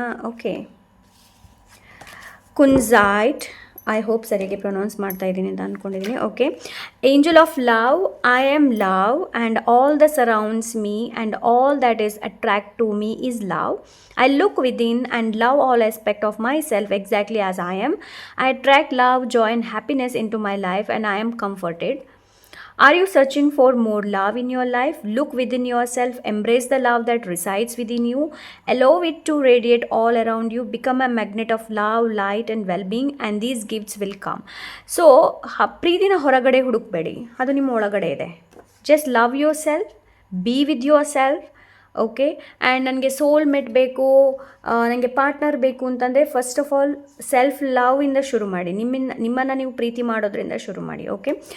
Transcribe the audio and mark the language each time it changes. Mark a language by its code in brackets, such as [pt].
[kn] Okay, ಕುನ್ಸೈಟ್, I hope ಸರಿಯಾಗಿ pronounce ಮಾಡ್ತಾ ಇದ್ದೀನಿ ಅಂತ ಅಂದ್ಕೊಂಡಿದ್ದೀನಿ. [en] Okay, angel of love, I am love and all the surrounds me and all that is attract to me is love. I look within and love all aspect of myself exactly as I am. I attract love, joy and happiness into my life and I am comforted. Are you searching for more love in your life? Look within yourself, embrace the love that resides within you, allow it to radiate all around you, become a magnet of love, light and well-being and these gifts will come. So [kn] ಪ್ರೀತಿನ ಹೊರಗಡೆ ಹುಡುಕಬೇಡಿ, ಅದು ನಿಮ್ಮ ಒಳಗಡೆ ಇದೆ. [en] Just love yourself, be with yourself. Okay. [kn] And ನನಗೆ soulmate ಬೇಕು, ನನಗೆ partner ಬೇಕು ಅಂತಂದರೆ ಫಸ್ಟ್ ಆಫ್ ಆಲ್ ಸೆಲ್ಫ್ ಲವ್ವಿಂದ ಶುರು ಮಾಡಿ, ನಿಮ್ಮನ್ನು ನೀವು ಪ್ರೀತಿ ಮಾಡೋದ್ರಿಂದ ಶುರು ಮಾಡಿ. ಓಕೆ.